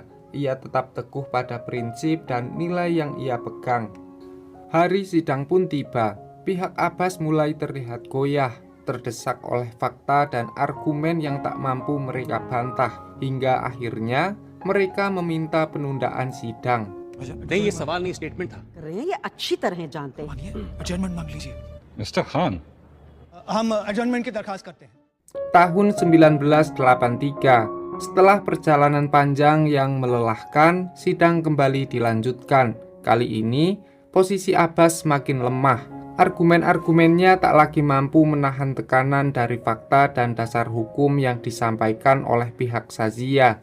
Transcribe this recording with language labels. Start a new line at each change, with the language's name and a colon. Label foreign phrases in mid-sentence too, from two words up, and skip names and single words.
Indonesian: Ia tetap teguh pada prinsip dan nilai yang ia pegang. Hari sidang pun tiba. Pihak Abbas mulai terlihat goyah, terdesak oleh fakta dan argumen yang tak mampu mereka bantah. Hingga akhirnya mereka meminta penundaan sidang.
Hindi: नहीं ये सवाल नहीं स्टेटमेंट था कर रहे हैं, ये अच्छी तरह जानते हैं। एडजर्नमेंट मांग लीजिए। मिस्टर खान हम एडजर्नमेंट की दरखास्त करते हैं।
Indonesian: Tahun 1983, setelah perjalanan panjang yang melelahkan, sidang kembali dilanjutkan. Kali ini, posisi Abbas semakin lemah. Argumen-argumennya tak lagi mampu menahan tekanan dari fakta dan dasar hukum yang disampaikan oleh pihak Shazia.